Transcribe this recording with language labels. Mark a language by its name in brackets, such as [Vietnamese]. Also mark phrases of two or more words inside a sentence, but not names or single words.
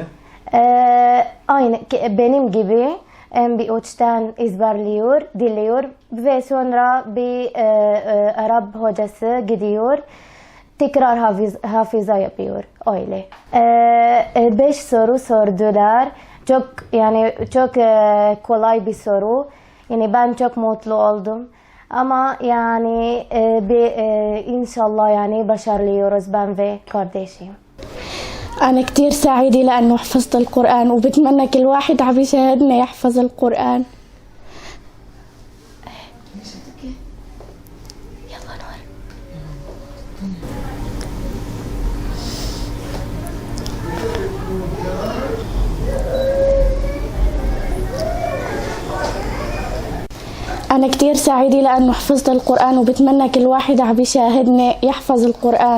[Turkish] Aynı benim gibi MP3'ten ezberliyor, dinliyor ve sonra bir Arap hocası gidiyor, tekrar hafıza yapıyor, öyle. 5 soru sordular, çok kolay bir soru, yani ben çok mutlu oldum. Ama yani inşallah yani başarılıyoruz ben ve kardeşim. [Arabic] أنا كتير سعيدة لأنه حفظت القرآن وبتمنى كل واحد عم يشاهدنا يحفظ القرآن. يلا نور. أنا كتير سعيدة لأنه حفظت القرآن وبتمنى كل واحد عم يشاهدنا يحفظ القرآن.